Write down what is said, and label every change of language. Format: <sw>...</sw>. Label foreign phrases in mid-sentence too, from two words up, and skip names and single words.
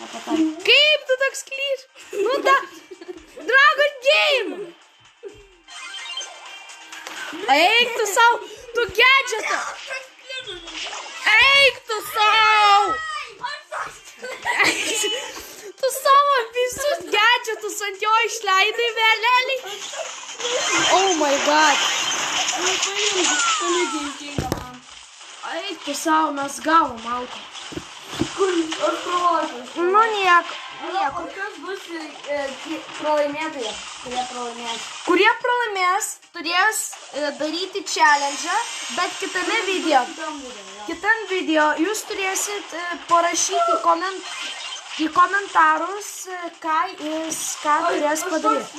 <lt>Kaip tu toks klyš? Nu ta Dragon Game. Eik tu savo, tu gadgetą. Eik tu savo. Tu savo visus gadgetus ant jo išleidai, veleliai.</lt> <en>Oh my god.</en> <lt>Eik tu savo, mes gavom auką. Aš pralošiu. Nu nieko. O kas bus pralaimėtojai, kurie pralaimės? Kurie pralaimės, turės daryti challenge, bet kitam video jūs turėsit parašyti į komentarus, ką turės padaryti.</lt>